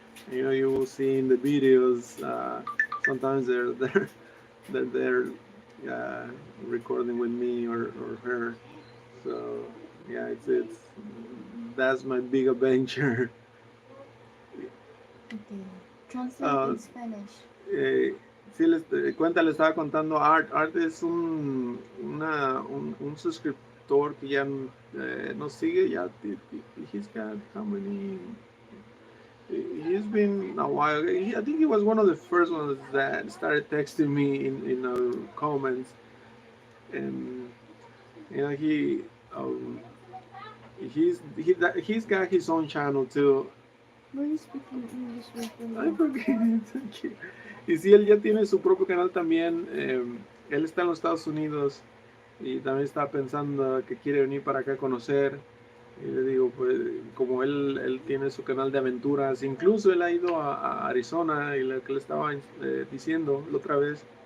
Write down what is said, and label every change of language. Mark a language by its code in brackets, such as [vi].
[en] And, you will see in the videos, sometimes they're recording with me or her. So yeah, it's that's my big adventure. Okay. Translate Uh, in Spanish. [es] Sí, le estaba contando a Art. Art es un suscriptor que ya nos sigue. [en] Ya, he's got how many? He's been a while. I think he was one of the first ones that started texting me in our comments. And he um, he's got his own channel too. Were you speaking English with Ay, them? [es] ¿por qué? Y sí, él ya tiene su propio canal también. Él está en los Estados Unidos y también está pensando que quiere venir para acá a conocer. Y le digo, pues, como él tiene su canal de aventuras, incluso él ha ido a Arizona y lo que le estaba diciendo la otra vez.